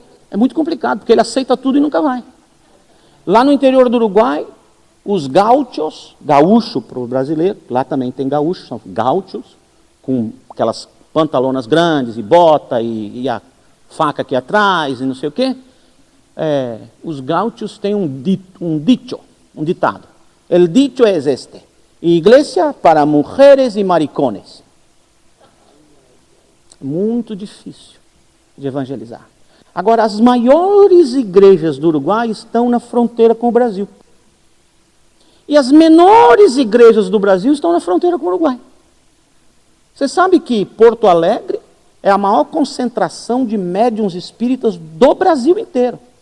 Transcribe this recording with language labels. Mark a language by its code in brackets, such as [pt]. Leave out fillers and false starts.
[pt] É muito complicado, porque ele aceita tudo e nunca vai. Lá no interior do Uruguai, os gaúchos, gaúcho para o brasileiro, lá também tem gaúchos, são gaúchos, com aquelas pantalonas grandes e bota e a faca aqui atrás e não sei o quê. Os gaúchos têm um ditado. [es] El dicho es este, iglesia para mujeres e maricones. [pt] Muito difícil de evangelizar. Agora, as maiores igrejas do Uruguai estão na fronteira com o Brasil. E as menores igrejas do Brasil estão na fronteira com o Uruguai. Você sabe que Porto Alegre é a maior concentração de médiuns espíritas do Brasil inteiro.